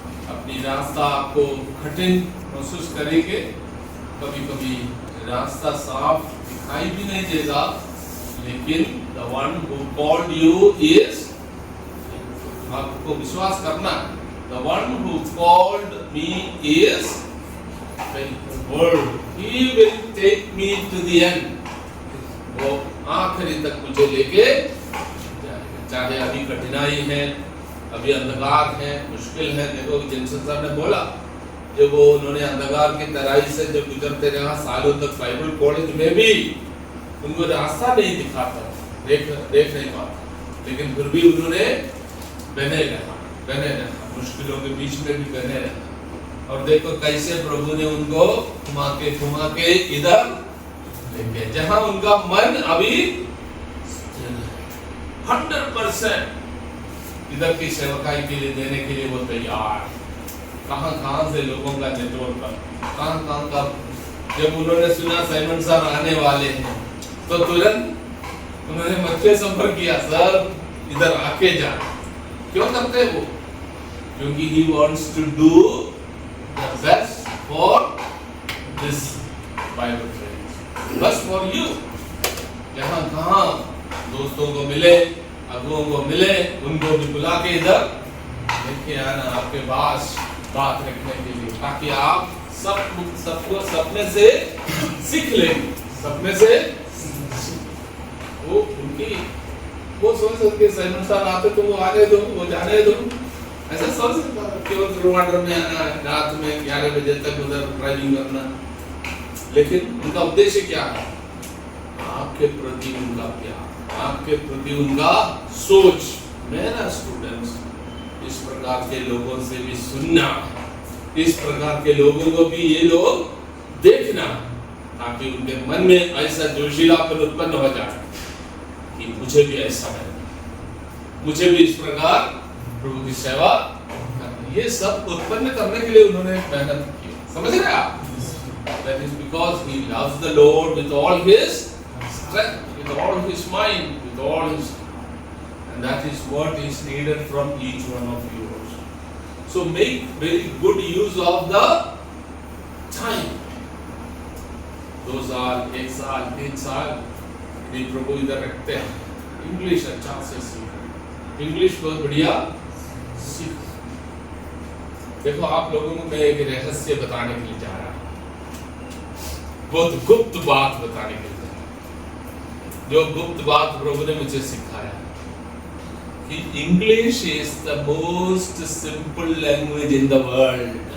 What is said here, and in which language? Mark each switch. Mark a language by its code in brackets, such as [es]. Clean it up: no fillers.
[hi] अपनी रास्ता आपको कठिन महसूस करेंगे, कभी-कभी रास्ता साफ दिखाई भी नहीं देगा, लेकिन [en] the one who called you is, [hi] आपको विश्वास करना, [en] the one who called me is faithful. He will take me to the end. [hi] वो आखिरी तक मुझे लेके जाएगा, चाहे अभी कठिनाई है, अभी अंधकार है, मुश्किल है। देखो जेम्सन साहब ने बोला, जब वो उन्होंने अंधकार की तराई से जब गुजरते रहा सालों तक, बाइबल कॉलेज में भी उनको रास्ता नहीं दिखाता, देख नहीं पाता, लेकिन फिर भी उन्होंने बने रहा, मुश्किलों के बीच में भी बने रहा। और देखो कैसे प्रभु ने उनको घुमा के इधर लेके, जहां उनका मन अभी 100% इधर की सेवकाई के लिए देने के लिए वो तैयार। कहां से लोगों का नेटवर्क, कहां का। जब उन्होंने सुना साइमन साहब आने वाले हैं तो तुरंत उन्होंने मुझसे संपर्क किया, सर इधर आके जा। क्यों करते वो? क्योंकि [en] he wants to do the best for this Bible friends, best for you. [hi] कहाँ दोस्तों को मिले, अगुओं को मिले, उनको भी बुला के इधर लेके आना आपके पास बात रखने के लिए, ताकि आप सबको सपने से सीख लेंगे, सपने से वो उनकी वो सोच सकते साइमन साहब आते तो वो आने दो, वो जाने दो, ऐसा सोच सकता है। केवल रिमांडर में आना, रात में 11 बजे तक उधर ड्राइविंग करना, लेकिन उनका उद्देश्य क्या है? आपके प्रति उनका प्यार, आपके प्रति उनका सोच। मेरा स्टूडेंट्स, इस प्रकार के लोगों से भी सुनना, इस प्रकार के लोगों को भी ये लोग देखना, ताकि उनके मन में ऐसा जोशीलापन उत्पन्न हो जाए कि मुझे भी ऐसा है, मुझे भी इस प्रकार प्रभु की सेवा करनी। ये सब उत्पन्न करने के लिए उन्होंने मेहनत की, समझ रहे आप? [en] That is because he loves the Lord with all his strength, with all his mind, with all his, and that is what is needed from each one of you also. So make very good use of the time. [hi] 2 साल, 1 साल, 3 साल ये प्रभु इधर रखते हैं। English अच्छा से सीख, इंग्लिश बहुत बढ़िया सीख। देखो आप लोगों को मैं एक रहस्य बताने के लिए जा रहा हूँ, बहुत गुप्त बात बताने के लिए, जो गुप्त बात प्रभु ने मुझे सिखाया कि [en] English is the most simple language in the world.